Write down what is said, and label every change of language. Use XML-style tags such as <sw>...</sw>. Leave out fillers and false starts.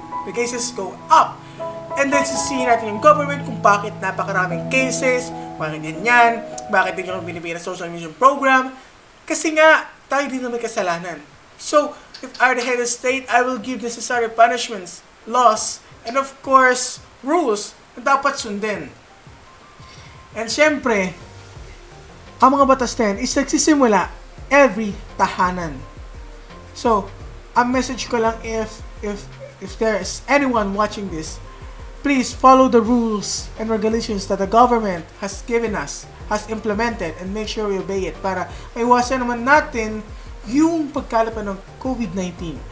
<en>The cases go up. And then</en> <tl>sisihin natin yung government kung bakit napakaraming cases, bakit ganyan, bakit hindi nyo binibigyan ng social media program. Kasi nga, tayo din na may kasalanan.</tl> <en>So, if I were the head of state, I will give necessary punishments, laws, and of course, rules</en> <tl>na dapat sundin. And syempre, ang mga batas na yan is nagsisimula every tahanan.</tl> <en>So, ang message ko lang if there is anyone watching this, please follow the rules and regulations that the government has given us, has implemented, and make sure we obey it</en> <tl>para maiwasan naman natin yung pagkalapan ng COVID-19.</tl>